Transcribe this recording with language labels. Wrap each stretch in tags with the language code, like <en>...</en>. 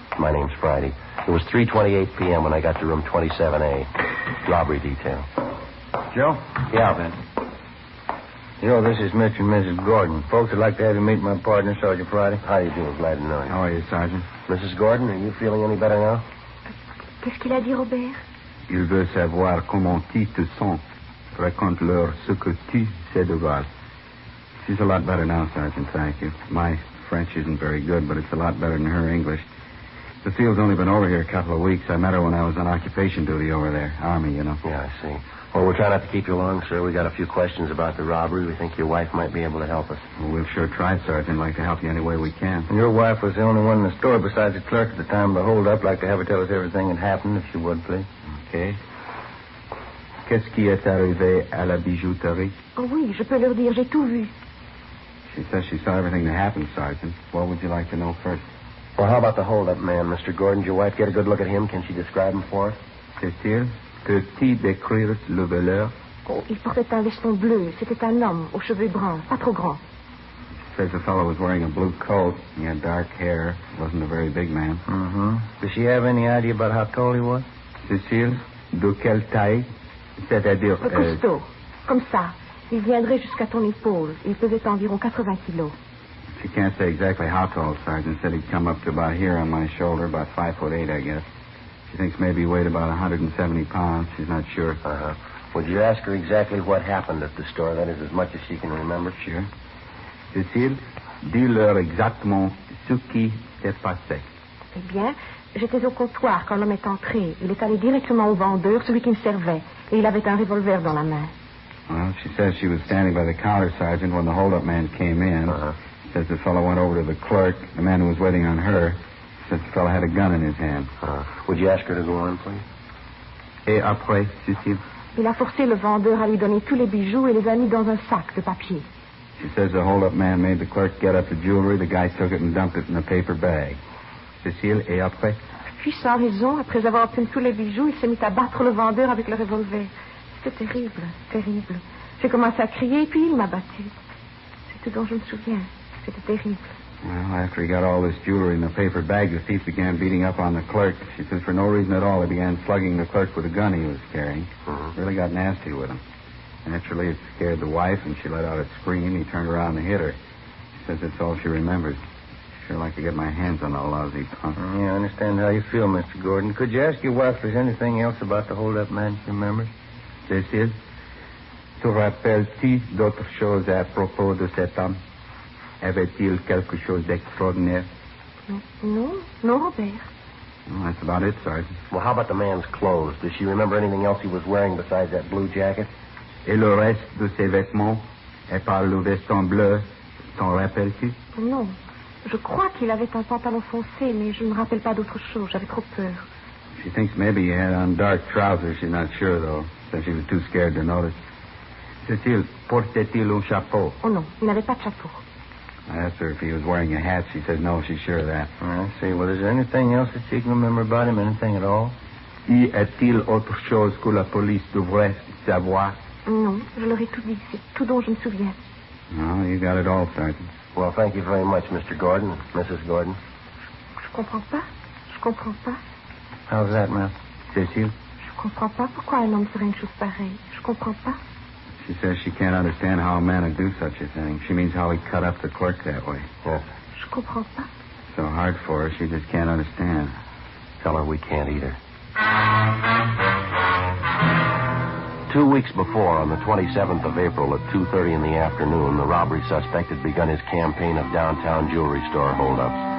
<en>My name's Friday. It was 3:28 p.m. when I got to room 27A. Robbery detail. Joe? Yeah, Ben. You know, this is Mr. and Mrs. Gordon. Folks would like to have you meet my partner, Sergeant Friday. How you doing? Glad to know you. How are you, Sergeant? Mrs. Gordon, are you feeling any better now?</en> <fr>Qu'est-ce qu'il a dit, Robert? Il veut savoir comment tu te sens. Raconte-leur ce que tu sais de Val.</fr> <en>She's a lot better now, Sergeant, thank you. My French isn't very good, but it's a lot better than her English. Cecile's only been over here a couple of weeks. I met her when I was on occupation duty over there. Army, you know. Yeah, I see. Well, we're trying not to keep you long, sir. We got a few questions about the robbery. We think your wife might be able to help us. Well, we'll sure try, Sergeant. Like to help you any way we can. And your wife was the only one in the store besides the clerk at the time of the hold-up. Like to have her tell us everything that happened, if you would, please. Okay.</en> <fr>Qu'est-ce qui est arrivé à la bijouterie? Oh oui, je peux leur dire, j'ai tout vu.</fr> <en>She says she saw everything that happened, Sergeant. What would you like to know first? Well, how about the hold-up man, Mr. Gordon? Did your wife get a good look at him? Can she describe him for us?</en> <fr>Cécile, peux-tu décrire le voleur? Oh, il portait un veston bleu. C'était un homme aux cheveux bruns, pas trop grands.</fr> <en>She says the fellow was wearing a blue coat. He had dark hair. Wasn't a very big man. Mm-hmm. Does she have any idea about how tall he was?</en> <fr>Cécile, de quelle taille? C'est-à-dire... Costaud. Comme ça. Il viendrait jusqu'à ton épaule. Il pesait environ 80 kilos.</fr> <en>She can't say exactly how tall, Sergeant. Said he'd come up to about here on my shoulder, about 5'8", I guess. She thinks maybe he weighed about 170 pounds. She's not sure. Uh-huh. Would you ask her exactly what happened at the store? That is, as much as she can remember. Sure.</en> <fr>Cécile, dis-leur exactement ce qui s'est passé. Eh bien, j'étais au comptoir quand l'homme est entré. Il est allé directement au vendeur, celui qui me servait. Et il avait un revolver dans la main.</fr> <en>Well, she says she was standing by the counter, Sergeant, when the hold-up man came in. Uh-huh. Says the fellow went over to the clerk, the man who was waiting on her. Says the fellow had a gun in his hand. Would you ask her to go on, please?</en> <fr>Et après, Cécile? Il a forcé le vendeur à lui donner tous les bijoux et les a mis dans un sac de papier.</fr> <en>She says the hold-up man made the clerk get up the jewelry. The guy took it and dumped it in a paper bag.</en> <fr>Cécile, et après? Puis, sans raison, après avoir obtenu tous les bijoux, il s'est mis à battre le vendeur avec le revolver. C'était terrible, terrible. J'ai commencé à crier, puis il m'a battu. C'est tout dont je me souviens. C'était terrible.</fr> <en>Well, after he got all this jewelry in the paper bag, the thief began beating up on the clerk. She says for no reason at all, he began slugging the clerk with a gun he was carrying. Really got nasty with him. Naturally, it scared the wife, and she let out a scream. He turned around and hit her. She says that's all she remembers. Sure like to get my hands on that lousy punk. Yeah, I understand how you feel, Mr. Gordon. Could you ask your wife if there's anything else about the hold-up man she remembers?</en> <fr>Cécile, te rappelles-tu d'autres choses à propos de cet homme? Avait-il quelque chose d'extraordinaire? Non, Robert.</fr> <en>Well, that's about it, Sergeant. Well, how about the man's clothes? Does she remember anything else he was wearing besides that blue jacket?</en> <fr>Et le reste de ses vêtements? Et par le veston bleu, t'en rappelles-tu? Non. Je crois qu'il avait un pantalon foncé, mais je ne me rappelle pas d'autre chose. J'avais trop peur.</fr> <en>She thinks maybe he had on dark trousers. She's not sure, though. Says she was too scared to notice.</en> <fr>Cécile, portait-il un chapeau? Oh non, il n'avait pas de chapeau.</fr> <en>I asked her if he was wearing a hat. She said no, she's sure of that. I see. Well, is there anything else that you can remember about him? Anything at all?</en> <fr>Y a-t-il autre chose que la police devrait savoir? Non, je leur ai tout dit. C'est tout dont je me souviens.</fr> <en>No, you got it all, Sergeant. Well, thank you very much, Mr. Gordon, Mrs. Gordon.</en> <fr>Je comprends pas. Je comprends pas.</fr> <en>How's that, ma'am?</en> <fr>Cécile? Je comprends pas pourquoi un homme ferait une chose pareille. Je comprends pas.</fr> <en>She says she can't understand how a man would do such a thing. She means how he cut up the clerk that way. Yes.</en> <fr>Je comprends pas.</fr> <en>So hard for her, she just can't understand. Tell her we can't either. 2 weeks before, on the 27th of April at 2:30 in the afternoon, the robbery suspect had begun his campaign of downtown jewelry store holdups.</en>